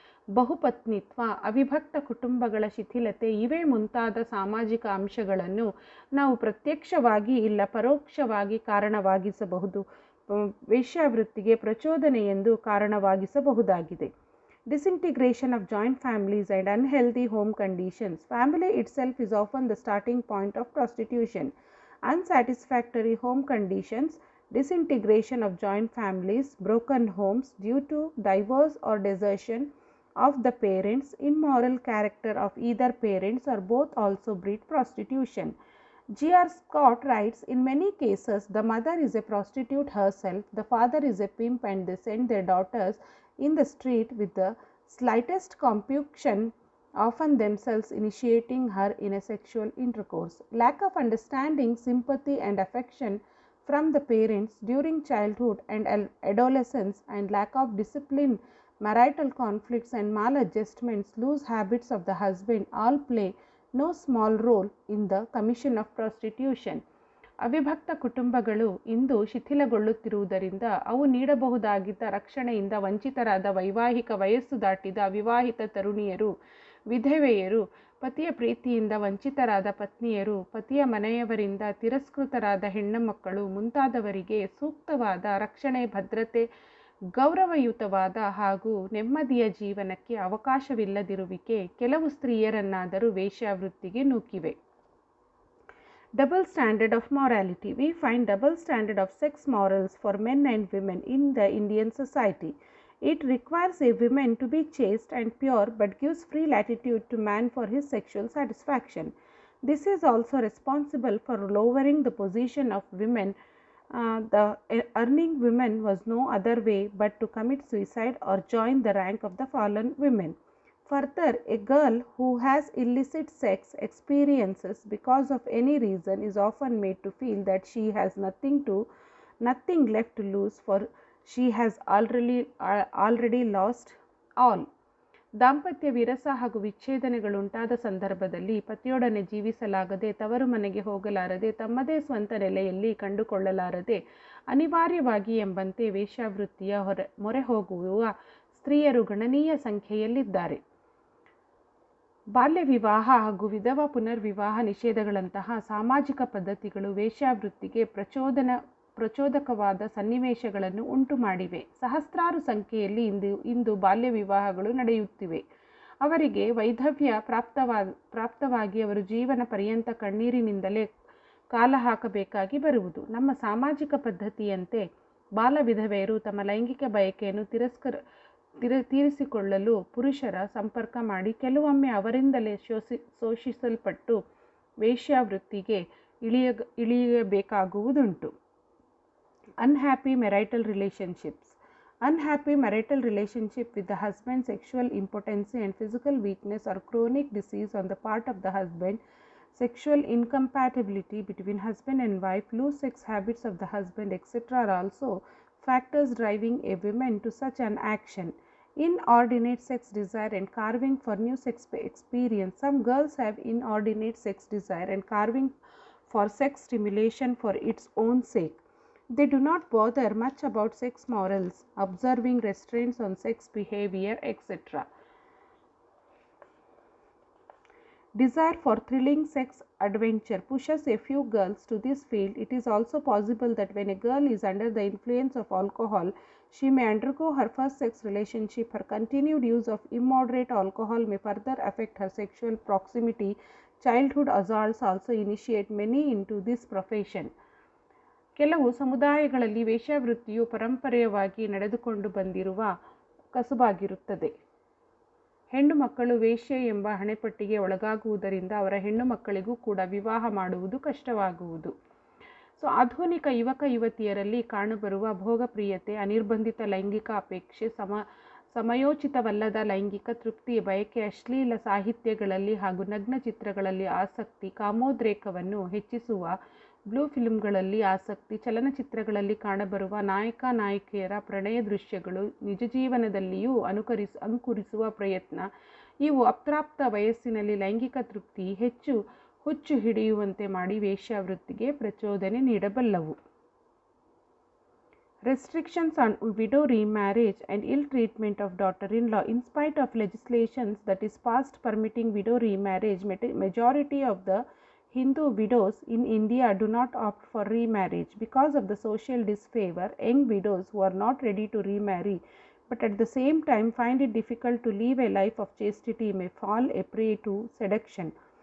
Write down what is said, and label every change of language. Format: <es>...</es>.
<kn>ಬಹುಪತ್ನಿತ್ವ, ಅವಿಭಕ್ತ ಕುಟುಂಬಗಳ ಶಿಥಿಲತೆ ಇವೇ ಮುಂತಾದ ಸಾಮಾಜಿಕ ಅಂಶಗಳನ್ನು ನಾವು ಪ್ರತ್ಯಕ್ಷವಾಗಿ ಇಲ್ಲ ಪರೋಕ್ಷವಾಗಿ ಕಾರಣವಾಗಿಸಬಹುದು, ವೇಶ್ಯಾವೃತ್ತಿಗೆ ಪ್ರಚೋದನೆಯೆಂದು ಕಾರಣವಾಗಿಸಬಹುದಾಗಿದೆ.</kn> <en>Disintegration of joint families and unhealthy home conditions. Family itself is often the starting point of prostitution. Unsatisfactory home conditions, disintegration of joint families, broken homes due to divorce or desertion of the parents, immoral character of either parents or both also breed prostitution. G.R. Scott writes, in many cases, the mother is a prostitute herself, the father is a pimp, and they send their daughters in the street with the slightest compunction, often themselves initiating her in a sexual intercourse. Lack of understanding, sympathy, and affection from the parents during childhood and adolescence, and lack of discipline, marital conflicts, and maladjustments, loose habits of the husband all play no small role in the commission of prostitution.</en> <kn>ಅವಿಭಕ್ತ ಕುಟುಂಬಗಳು ಇಂದು ಶಿಥಿಲಗೊಳ್ಳುತ್ತಿರುವುದರಿಂದ ಅವು ನೀಡಬಹುದಾಗಿದ್ದ ರಕ್ಷಣೆಯಿಂದ ವಂಚಿತರಾದ ವೈವಾಹಿಕ ವಯಸ್ಸು ದಾಟಿದ ಅವಿವಾಹಿತ ತರುಣಿಯರು, ವಿಧವೆಯರು, ಪತಿಯ ಪ್ರೀತಿಯಿಂದ ವಂಚಿತರಾದ ಪತ್ನಿಯರು, ಪತಿಯ ಮನೆಯವರಿಂದ ತಿರಸ್ಕೃತರಾದ ಹೆಣ್ಣುಮಕ್ಕಳು ಮುಂತಾದವರಿಗೆ ಸೂಕ್ತವಾದ ರಕ್ಷಣೆ, ಭದ್ರತೆ, ಗೌರವಯುತವಾದ ಹಾಗೂ ನೆಮ್ಮದಿಯ ಜೀವನಕ್ಕೆ ಅವಕಾಶವಿಲ್ಲದಿರುವಿಕೆ ಕೆಲವು ಸ್ತ್ರೀಯರನ್ನಾದರೂ ವೇಶ್ಯಾವೃತ್ತಿಗೆ ನೂಕಿವೆ.</kn> <en>Double standard of morality. We find double standard of sex morals for men and women in the Indian society. It requires a woman to be chaste and pure but gives free latitude to man for his sexual satisfaction. This is also responsible for lowering the position of women. The earning woman was no other way but to commit suicide or join the rank of the fallen women. Further, a girl who has illicit sex experiences because of any reason is often made to feel that she has nothing left to lose, for she has already lost all.</en> <kn>ದಾಂಪತ್ಯ ವಿರಸ ಹಾಗೂ ವಿಚ್ಛೇದನೆಗಳುಂಟಾದ ಸಂದರ್ಭದಲ್ಲಿ ಪತಿಯೊಡನೆ ಜೀವಿಸಲಾಗದೆ, ತವರು ಮನೆಗೆ ಹೋಗಲಾರದೆ, ತಮ್ಮದೇ ಸ್ವಂತ ನೆಲೆಯಲ್ಲಿ ಕಂಡುಕೊಳ್ಳಲಾರದೆ, ಅನಿವಾರ್ಯವಾಗಿ ಎಂಬಂತೆ ವೇಶ್ಯಾವೃತ್ತಿಯ ಮೊರೆ ಹೋಗುವ ಸ್ತ್ರೀಯರು ಗಣನೀಯ ಸಂಖ್ಯೆಯಲ್ಲಿದ್ದಾರೆ. ಬಾಲ್ಯ ವಿವಾಹ ಹಾಗೂ ವಿಧವಾ ಪುನರ್ವಿವಾಹ ನಿಷೇಧಗಳಂತಹ ಸಾಮಾಜಿಕ ಪದ್ಧತಿಗಳು ವೇಶ್ಯಾವೃತ್ತಿಗೆ ಪ್ರಚೋದಕವಾದ ಸನ್ನಿವೇಶಗಳನ್ನು ಉಂಟು ಮಾಡಿವೆ. ಸಹಸ್ರಾರು ಸಂಖ್ಯೆಯಲ್ಲಿ ಇಂದು ಬಾಲ್ಯ ವಿವಾಹಗಳು ನಡೆಯುತ್ತಿವೆ. ಅವರಿಗೆ ವೈಧವ್ಯ ಪ್ರಾಪ್ತವಾಗಿ ಅವರು ಜೀವನ ಪರ್ಯಂತ ಕಣ್ಣೀರಿನಿಂದಲೇ ಕಾಲ ಹಾಕಬೇಕಾಗಿ ಬರುವುದು. ನಮ್ಮ ಸಾಮಾಜಿಕ ಪದ್ಧತಿಯಂತೆ ಬಾಲ ವಿಧವೆಯರು ತಮ್ಮ ಲೈಂಗಿಕ ಬಯಕೆಯನ್ನು ತೀರಿಸಿಕೊಳ್ಳಲು ಪುರುಷರ ಸಂಪರ್ಕ ಮಾಡಿ ಕೆಲವೊಮ್ಮೆ ಅವರಿಂದಲೇ ಶೋಷಿಸಲ್ಪಟ್ಟು ವೇಶ್ಯಾವೃತ್ತಿಗೆ ಇಳಿಯಬೇಕಾಗುವುದುಂಟು.</kn> <en>Unhappy marital relationships. Unhappy marital relationship with the husband, sexual impotency and physical weakness or chronic disease on the part of the husband, sexual incompatibility between husband and wife, loose sex habits of the husband, etc. are also factors driving a woman to such an action. Inordinate sex desire and carving for new sex experience. Some girls have inordinate sex desire and carving for sex stimulation for its own sake. They do not bother much about sex morals, observing restraints on sex behavior, etc. Desire for thrilling sex adventure pushes a few girls to this field. It is also possible that when a girl is under the influence of alcohol, she may undergo her first sex relationship. Her continued use of immoderate alcohol may further affect her sexual proximity. Childhood assaults also initiate many into this profession.</en> <kn>ಕೆಲವು ಸಮುದಾಯಗಳಲ್ಲಿ ವೇಶ್ಯಾವೃತ್ತಿಯು ಪರಂಪರೆಯವಾಗಿ ನಡೆದುಕೊಂಡು ಬಂದಿರುವ ಕಸುಬಾಗಿರುತ್ತದೆ. ಹೆಣ್ಣು ಮಕ್ಕಳು ವೇಶ್ಯೆ ಎಂಬ ಹಣೆಪಟ್ಟಿಗೆ ಒಳಗಾಗುವುದರಿಂದ ಅವರ ಹೆಣ್ಣು ಮಕ್ಕಳಿಗೂ ಕೂಡ ವಿವಾಹ ಮಾಡುವುದು ಕಷ್ಟವಾಗುವುದು. ಆಧುನಿಕ ಯುವಕ ಯುವತಿಯರಲ್ಲಿ ಕಾಣಬರುವ ಭೋಗಪ್ರಿಯತೆ, ಅನಿರ್ಬಂಧಿತ ಲೈಂಗಿಕ ಅಪೇಕ್ಷೆ, ಸಮಯೋಚಿತವಲ್ಲದ ಲೈಂಗಿಕ ತೃಪ್ತಿ ಬಯಕೆ, ಅಶ್ಲೀಲ ಸಾಹಿತ್ಯಗಳಲ್ಲಿ ಹಾಗೂ ನಗ್ನ ಚಿತ್ರಗಳಲ್ಲಿ ಆಸಕ್ತಿ, ಕಾಮೋದ್ರೇಕವನ್ನು ಹೆಚ್ಚಿಸುವ ಬ್ಲೂ ಫಿಲ್ಮ್ಗಳಲ್ಲಿ ಆಸಕ್ತಿ, ಚಲನಚಿತ್ರಗಳಲ್ಲಿ ಕಾಣಬರುವ ನಾಯಕ ನಾಯಕಿಯರ ಪ್ರಣಯ ದೃಶ್ಯಗಳು ನಿಜ ಜೀವನದಲ್ಲಿಯೂ ಅನುಕರಿಸುವ ಪ್ರಯತ್ನ ಇವು ಅಪ್ರಾಪ್ತ ವಯಸ್ಸಿನಲ್ಲಿ ಲೈಂಗಿಕ ತೃಪ್ತಿ ಹೆಚ್ಚು ಹುಚ್ಚು ಹಿಡಿಯುವಂತೆ ಮಾಡಿ ವೇಶ್ಯಾವೃತ್ತಿಗೆ ಪ್ರಚೋದನೆ ನೀಡಬಲ್ಲವು.</kn> <en>Restrictions on widow remarriage and ill treatment of daughter-in-law. In spite of legislations that is passed permitting widow remarriage, majority of the Hindu widows in India do not opt for remarriage. Because of the social disfavor, young widows who are not ready to remarry but at the same time find it difficult to live a life of chastity may fall a prey to seduction.</en>